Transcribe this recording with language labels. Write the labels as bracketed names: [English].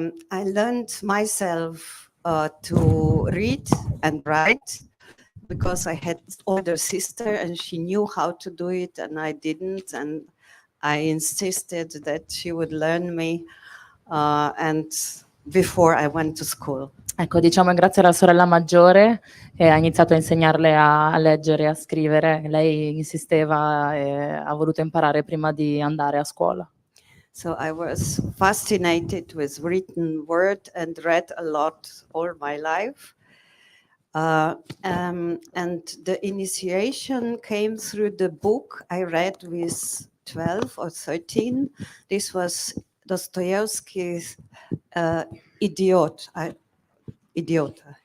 [English] I learned myself to read and write because I had older sister and she knew how to do it and I didn't, and I insisted that she would learn me and before I went to school. [Italian] Ecco, diciamo è grazie alla sorella maggiore che ha iniziato a insegnarle a leggere e a scrivere. Lei insisteva e ha voluto imparare prima di andare a scuola. [English] So I was fascinated with written word and read a lot all my life. And the initiation came through the book I read with 12 or 13. This was Dostoevsky's Idiota.